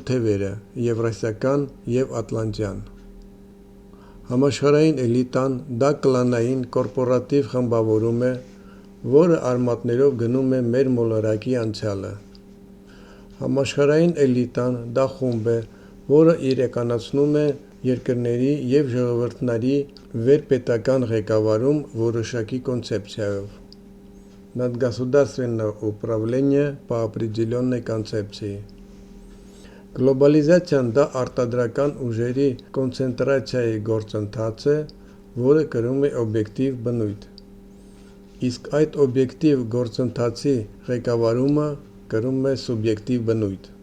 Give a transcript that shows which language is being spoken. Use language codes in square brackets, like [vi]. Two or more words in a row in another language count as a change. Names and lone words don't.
[hy] թևերը՝ եվրասիական և ատլանտյան։ Համաշխարհային էլիտան դա կլանային կորպորատիվ խմբավորում է, որը արմատներով գնում է մեր մոլորակի անցյալը։ Համաշխարհային էլիտան դա խումբ է, որը իրականացնում է երկրների և ժողովուրդների վերպետական ղեկավարում որոշակի կոնցեպցիայով։ [ru] Над государственное управление по определенной концепции։ [hy] Գլոբալիզացիան դա արտադրական ուժերի կոնցենտրացիայի գործընթաց է, որը կրում է օբյեկտիվ բնույթ։ Իսկ այդ օբյեկտիվ գործընթացի ղեկավարումը կրում է սուբյեկտիվ բնույթ։